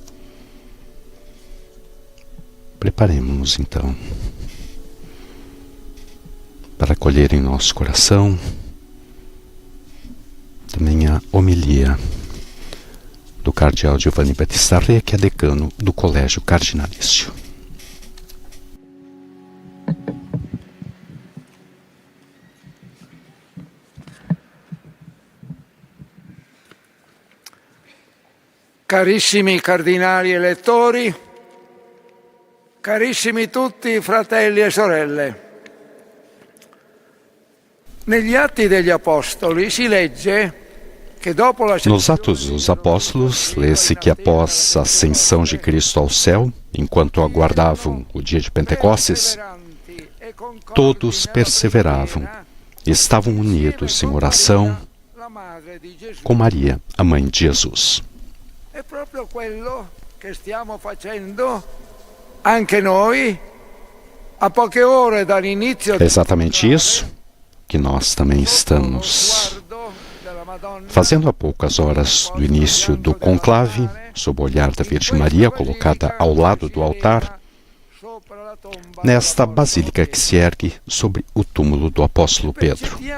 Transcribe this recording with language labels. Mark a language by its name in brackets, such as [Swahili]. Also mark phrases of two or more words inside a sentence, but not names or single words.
[Portuguese] preparemos-nos então para acolher em nosso coração também a homilia do cardeal Giovanni Battista Re, que é decano do Colégio Cardinalício. [Italian] Carissimi cardinali e lettori, carissimi tutti fratelli e sorelle. Negli Atti degli Apostoli si legge que dopo la [Portuguese] Nos Atos dos Apóstolos, lê-se que após a ascensão de Cristo ao céu, enquanto aguardavam o dia de Pentecostes, todos perseveravam e estavam unidos em oração com Maria, a mãe de Jesus. [Italian] È proprio quello che stiamo facendo anche noi a poche ore dall'inizio. [Portuguese] É exatamente isso que nós também estamos fazendo a poucas horas do início do conclave, sob o olhar da Virgem Maria, colocada ao lado do altar, nesta basílica que se ergue sobre o túmulo do apóstolo Pedro.